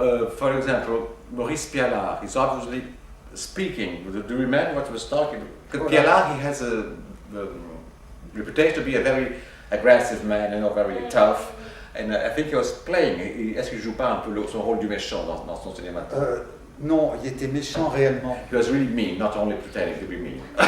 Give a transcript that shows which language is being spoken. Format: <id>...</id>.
<en>For example, Maurice Pialat is obviously speaking. Do you remember what he was talking? Because Pialat, he has a reputation to be a very aggressive man, you know, very tough. And I think he was playing.</en> <fr>Est-ce qu'il joue pas un peu son rôle du méchant dans son cinéma? Non, il était méchant réellement.</fr> <en>He was really mean, not only pretending to be mean.</en>